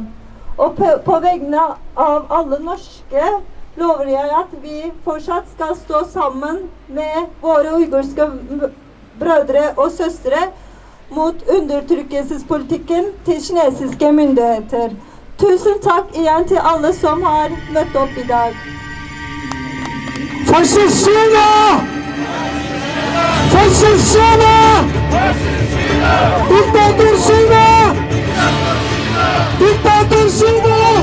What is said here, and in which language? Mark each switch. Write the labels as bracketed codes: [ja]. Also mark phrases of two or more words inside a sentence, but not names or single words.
[no] Og på vegne av alle norske lover jeg at vi fortsatt skal stå sammen med våre uigurske brødre og søstre mot undertrykkelsespolitikken til kinesiske myndigheter. Tusen takk igjen til alle som har møtt opp i dag. Fascist-Kina! Fascist-Kina! Diktator-Kina! Diktator-Kina!